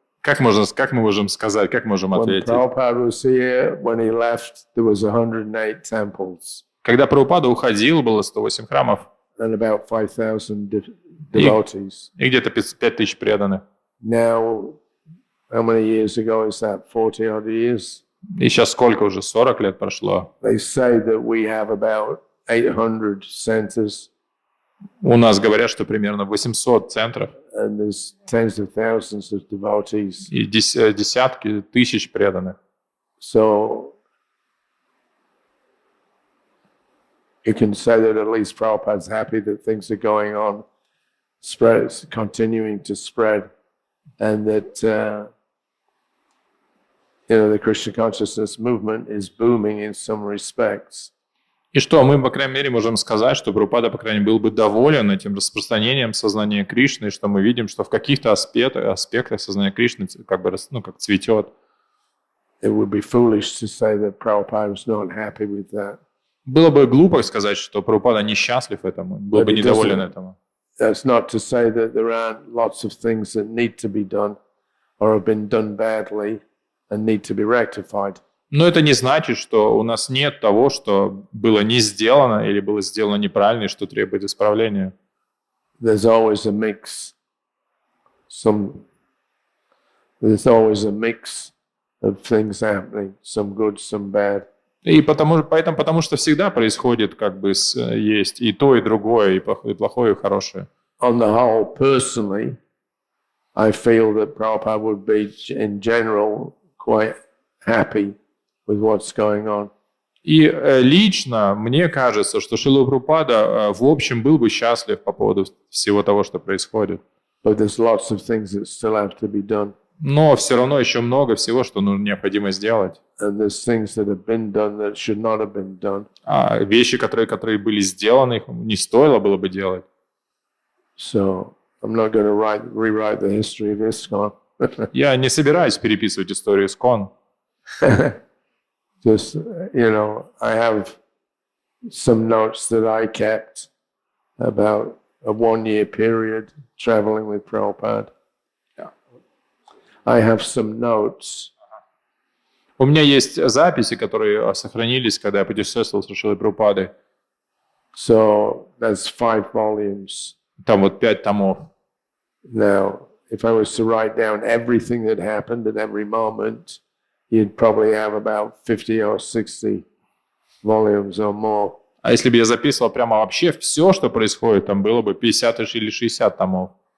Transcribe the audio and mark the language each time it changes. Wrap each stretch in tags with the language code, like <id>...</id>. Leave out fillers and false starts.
<ru>Как мы можем сказать, как можем</ru> <en>When</en> <ru>ответить?</ru> <en>Prabhupada was here, when he left, there was 108 temples</en> <ru>Когда Прабхупада уходил, было 108 храмов</ru> <en>and about 5,000 devotees.</en> <ru>и где-то 5000 преданных.</ru> <en>Now, how many years ago is that? 40 odd years?</en> <ru>И сейчас сколько уже? 40 лет прошло.</ru> <en>They say that we have about 800 centers</en> <ru>У нас говорят, что примерно 800 центров</ru> <en>and there's tens of thousands of devotees.</en> <ru>и десятки тысяч преданных.</ru> <en>So you can say that at least Prabhupada's happy that things are going on, continuing to spread, and that the Krishna consciousness movement is booming in some respects.</en> <ru>И что мы, по крайней мере, можем сказать, что Прабхупада, по крайней мере, был бы доволен этим распространением сознания Кришны, что мы видим, что в каких-то аспектах сознания Кришны как цветет.</ru> <en>It would be foolish to say that Prabhupada was not happy with that.</en> <ru>Было бы глупо сказать, что Прабхупада несчастлив этому, был бы недоволен этому.</ru> <en>That's not to say that there aren't lots of things that need to be done or have been done badly and need to be rectified.</en> <ru>Но это не значит, что у нас нет того, что было не сделано или было сделано неправильно, и что требует исправления.</ru> <en>There's always a mix. There's always a mix of things happening, some good, some bad.</en> <ru>И потому что всегда происходит есть и то, и другое, и плохое, и хорошее.</ru> <en>On the whole, personally, I feel that Prabhupada would be, in general, quite happy with what's going on.</en> <ru>И лично мне кажется, что Шрила Прабхупада в общем был бы счастлив по поводу всего того, что происходит.</ru> <en>But there's lots of things that still have to be done.</en> <ru>Но все равно еще много всего, что необходимо сделать.</ru> <en>And there's things that have been done that should not have been done.</en> <ru>А вещи, которые были сделаны, их не стоило было бы делать.</ru> <en>So I'm not going to rewrite the history of ISKCON.</en> <ru>Я не собираюсь переписывать историю ИСККОН.</ru> <en>Just, I have some notes that I kept about a 1-year period traveling with Prabhupada. I have some notes.</en> <ru>У меня есть записи, которые сохранились, когда я путешествовал с Шрилой Прабхупадой.</ru> <en>So that's 5 volumes.</en> <ru>Там 5 томов.</ru> <en>Now, if I was to write down everything that happened at every moment, you'd probably have about 50 or 60 volumes or more.</en> <ru>А если бы я записывал прямо вообще все, что происходит, там было бы 50 или 60 томов.</ru>